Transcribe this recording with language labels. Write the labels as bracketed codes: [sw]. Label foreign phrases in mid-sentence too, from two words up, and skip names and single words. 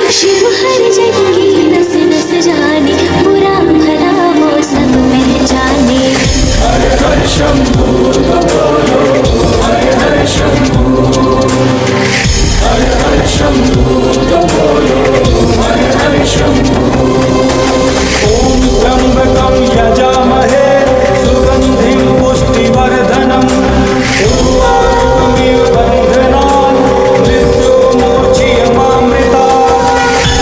[hi] शिव हर जन की नस नस जाने बुरा भला वो सब पहचाने। हर हर शंभू बोलो, हर हर शंभू, हर हर शंभू बोलो, हर हर शंभू। [sa] ॐ त्र्यम्बकं यजामहे सुगन्धिं पुष्टिवर्धनम् उर्वारुकमिव बन्धनान् मृत्युर्मोचयमामृतात्।